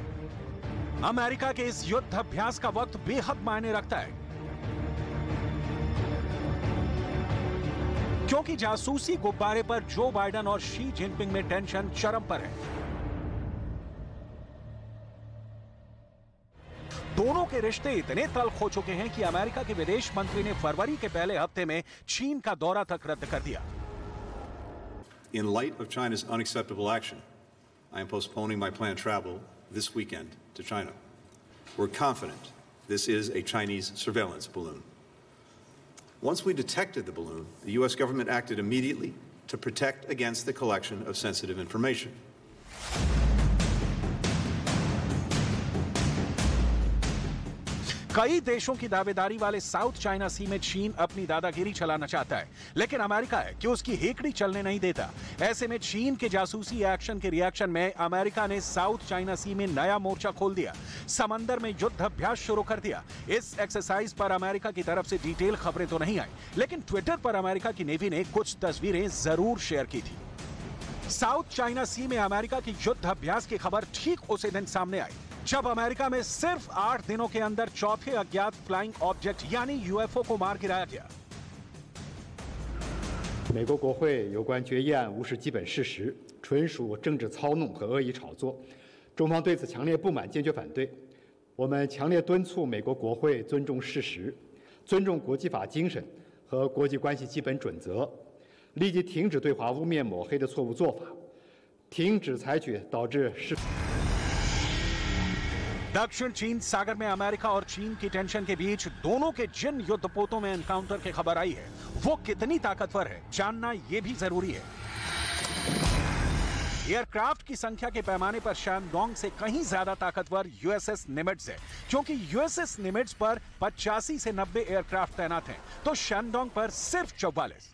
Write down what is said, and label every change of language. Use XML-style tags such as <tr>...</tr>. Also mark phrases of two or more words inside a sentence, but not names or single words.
<hi>अमेरिका के इस युद्ध अभ्यास का वक्त बेहद मायने रखता है, क्योंकि जासूसी गुब्बारे पर जो बाइडेन और शी जिनपिंग में टेंशन चरम पर है। दोनों के रिश्ते इतने तल्ख हो चुके हैं कि अमेरिका के विदेश मंत्री ने फरवरी के पहले हफ्ते में चीन का दौरा तक रद्द कर दिया।</hi> <en>In light of China's unacceptable action, I am postponing my planned travel this weekend to China. We're confident this is a Chinese surveillance balloon. Once we detected the balloon, the U.S. government acted immediately to protect against the collection of sensitive information.</en> <hi>कई देशों की दावेदारी वाले साउथ चाइना सी में चीन अपनी दादागिरी चलाना चाहता है, लेकिन अमेरिका है कि उसकी हेकड़ी चलने नहीं देता। ऐसे में चीन के जासूसी एक्शन के रिएक्शन में अमेरिका ने साउथ चाइना सी में नया मोर्चा खोल दिया, समंदर में युद्ध अभ्यास शुरू कर दिया। इस एक्सरसाइज पर अमेरिका की तरफ से डिटेल खबरें तो नहीं आई, लेकिन ट्विटर पर अमेरिका की नेवी ने कुछ तस्वीरें जरूर शेयर की थी। साउथ चाइना सी में अमेरिका की युद्ध अभ्यास की खबर ठीक उसी दिन सामने आई जब अमेरिका में सिर्फ 8 दिनों के अंदर चौथे अज्ञात</hi> <en>flying object</en> <hi>यानी यूएफओ को मार गिराया गया।</hi> <zh>美国国会有关决议案无视基本事实，纯属政治操弄和恶意炒作，中方对此强烈不满，坚决反对。我们强烈敦促美国国会尊重事实，尊重国际法精神和国际关系基本准则，立即停止对华污蔑抹黑的错误做法，停止采取导致事。</zh> <hi>दक्षिण चीन सागर में अमेरिका और चीन की टेंशन के बीच दोनों के जिन युद्धपोतों में एनकाउंटर की खबर आई है वो कितनी ताकतवर है, जानना यह भी जरूरी है। एयरक्राफ्ट की संख्या के पैमाने पर शेनडोंग से कहीं ज्यादा ताकतवर यूएसएस निमिट्ज है, क्योंकि यूएसएस निमिट्ज पर 85 से 90 एयरक्राफ्ट तैनात हैं, तो शेनडोंग पर सिर्फ 44।</hi>